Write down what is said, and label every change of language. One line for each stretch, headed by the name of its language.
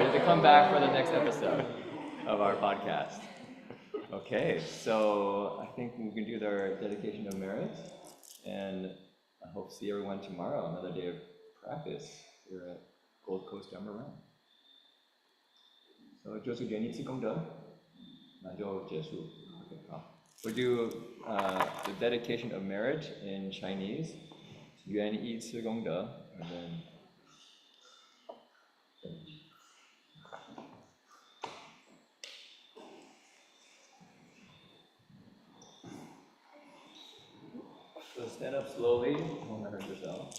English: You have to come back for the next episode of our podcast. Okay, so I think we can do our dedication of merit, and I hope to see everyone tomorrow, another day of practice here at Gold Coast Dharma Realm.
Chinese: So 就是圆一次功德，那就结束。 Okay, 好。
English: We'll do the dedication of merit in Chinese,
Chinese: 圆一次功德,
English: and then so stand up slowly, don't hurt yourself.